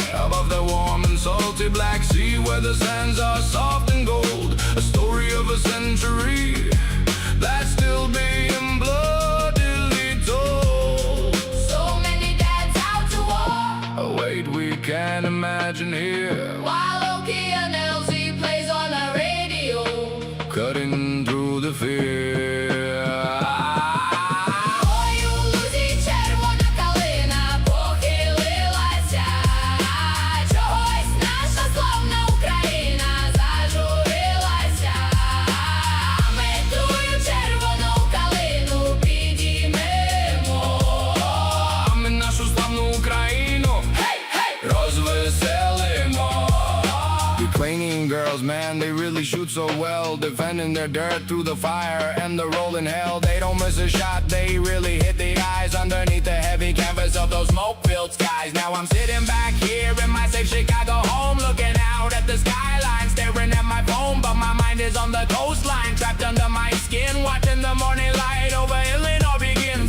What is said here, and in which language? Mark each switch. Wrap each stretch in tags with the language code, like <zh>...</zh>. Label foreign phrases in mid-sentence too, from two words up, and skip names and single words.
<en>Above the warm and salty Black Sea, where the sands are soft and gold, a story of a century that's still being bloodily told. So many dads out to war, A weight we can't imagine here, while Oki and Elsie plays on the radio, cutting through the fear.</en> <uk>Ой, у лузі червона калина похилилася, чогось наша славна Україна зажурилася. А ми тую червону калину підіймемо. А ми нашу славну Україну розвеселимо.</uk> <en>Ukrainian girls, man, they really shoot so well, defending their dirt through the fire and the rolling hell. They don't miss a shot, they really hit the eyes underneath the heavy canvas of those smoke-filled skies. Now I'm sitting back here in my safe Chicago home, looking out at the skyline, staring at my phone, but my mind is on the coastline, trapped under my skin, watching the morning light over Illinois begin.</en>